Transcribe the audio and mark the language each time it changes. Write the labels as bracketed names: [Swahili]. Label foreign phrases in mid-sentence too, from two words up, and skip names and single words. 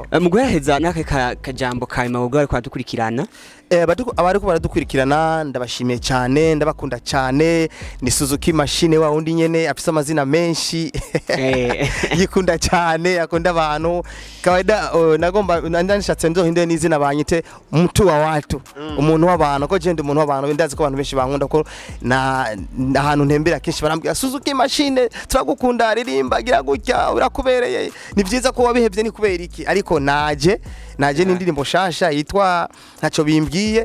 [Rundi] Mu guhereza n'aka kajambo kawe mu bwo ariko dukurikirana. Abariko baradukurikirana ndabashimiye cyane, ndabakunda cyane. Ni Suzuki machine wa undi nyene afise amazina menshi yikunda cyane, akunda abantu kawaida. Nagomba ndanishatse nzohinde n'izina banyite [Swahili] mtu wa watu, [Rundi] umuntu w'abantu, ko je ndi umuntu w'abantu. Ndazi ko abantu benshi bankunda ko na ahantu ntembera kenshi barambwira Suzuki machine turagukunda, aririmba gira gutya, urakubereye. Ni byiza ko wabihevye ni kubera iki, ariko naje n'indirimbo nshasha yitwa ntacyo bimbwiye.